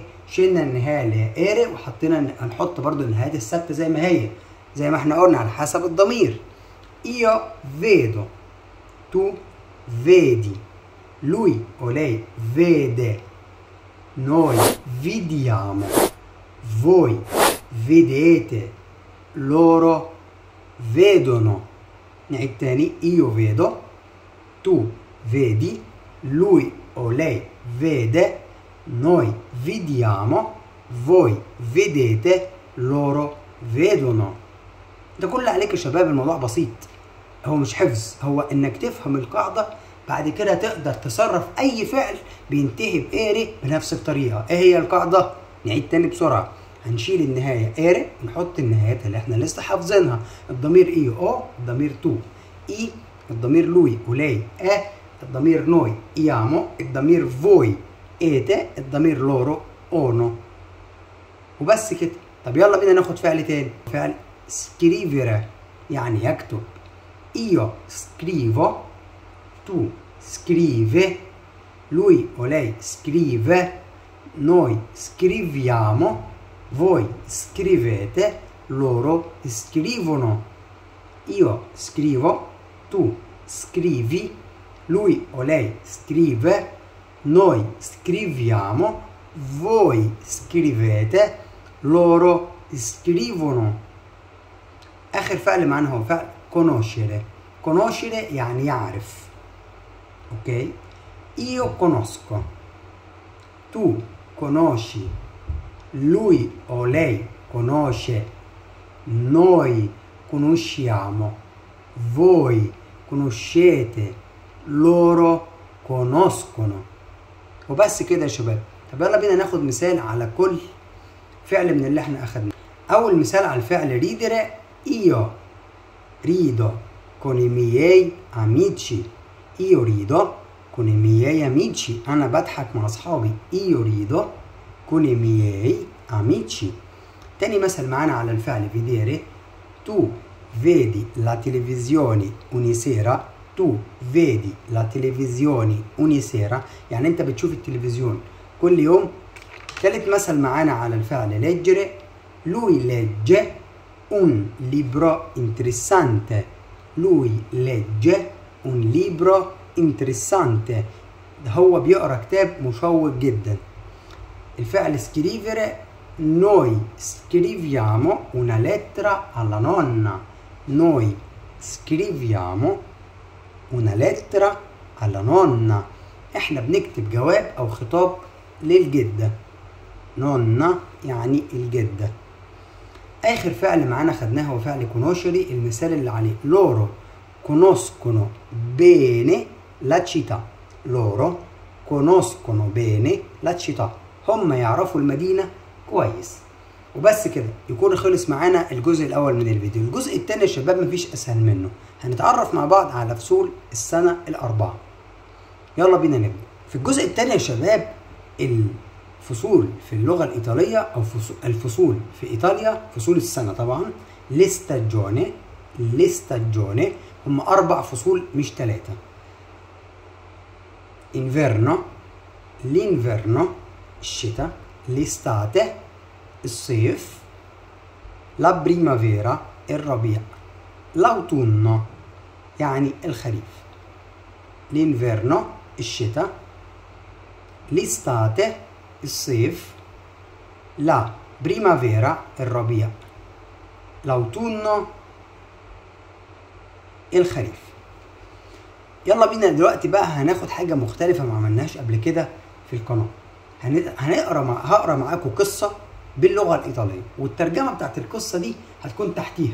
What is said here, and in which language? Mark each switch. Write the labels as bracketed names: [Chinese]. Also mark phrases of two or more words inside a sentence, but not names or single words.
[Arabic] شلنا النهايه اللي هي ايري وحطينا هنحط برضو النهايات الثابته زي ما هي، زي ما احنا قلنا على حسب الضمير. [Italian] io vedo, tu vedi, lui o lei vede, noi vediamo, voi vedete، loro vedono. [Arabic] نعيد تاني، [Italian] io vedo، tu vedi، lui o lei vede، noi vediamo، voi vedete، loro vedono. [Arabic] ده كل عليك يا شباب، الموضوع بسيط، هو مش حفظ، هو انك تفهم القاعدة بعد كده تقدر تصرف اي فعل بينتهي بإيري بنفس الطريقة. ايه هي القاعدة؟ نعيد تاني بسرعة. هنشيل النهاية إيري ونحط النهايات اللي احنا لسه حافظينها، الضمير إي أو، الضمير تو إي، الضمير لوي ولاي الضمير نوي إيامو، الضمير فوي إيتي، الضمير لورو أونو. وبس كده. طب يلا بينا ناخد فعل تاني، فعل سكريفيرا يعني يكتب. [Italian] io scrivo, tu scrivi, lui o lei scrive, noi scriviamo، voi scrivete، loro scrivono. Io scrivo، tu scrivi، lui o lei scrive، noi scriviamo، voi scrivete، loro scrivono. [Arabic] اخر فعل معانا هو فعل conoscere. conoscere يعني يعرف. اوكي. [Italian] io conosco. tu conosci. lui o lei conosce. noi conosciamo. voi conoscete. loro conoscono. [Arabic] وبس كده يا شباب. طب يلا بينا ناخد مثال على كل فعل من اللي احنا اخدناه. اول مثال على الفعل [Italian] ridere. io rido con i miei amici. io rido con i miei amici. [Arabic] انا بضحك مع اصحابي. [Italian] io rido con i miei amici. [Arabic] تاني مثل معانا على الفعل vedere. [Italian] tu vedi la televisione ogni sera. tu vedi la televisione ogni sera [Arabic] يعني انت بتشوف التلفزيون كل يوم. تالت مثل معانا على الفعل leggere. [Italian] lui legge un libro interessante. lui legge un libro interessante. [Arabic] هو بيقرا كتاب مشوق جدا. الفعل scrivere. [Italian] noi scriviamo una lettera alla nonna. noi scriviamo una lettera alla nonna. [Arabic] احنا بنكتب جواب او خطاب للجدة. nonna يعني الجدة. اخر فعل معانا خدناه هو فعل conoscere. المثال اللي عليه [Italian] loro conoscono bene la città. loro conoscono bene la città. [Arabic] هم يعرفوا المدينة كويس. وبس كده يكون خلص معانا الجزء الاول من الفيديو. الجزء الثاني يا شباب مفيش اسهل منه. هنتعرف مع بعض على فصول السنة الأربعة. يلا بينا نبدأ. في الجزء الثاني يا شباب الفصول في اللغة الإيطالية أو الفصول في إيطاليا فصول السنة طبعا. لستاجوني. لستاجوني هم 4 فصول مش 3. انفيرنو. l'inverno الشتاء. l'estate الصيف. [Italian] la primavera [Arabic] الربيع. l'autunno يعني الخريف. l'inverno الشتاء. l'estate الصيف. [Italian] la primavera الربيع. [Arabic] l'autunno الخريف. يلا بينا دلوقتي بقى هناخد حاجة مختلفة ما عملناهاش قبل كده في القناة. هقرا معاكم قصة باللغة الإيطالية والترجمة بتاعت القصة دي هتكون تحتيها.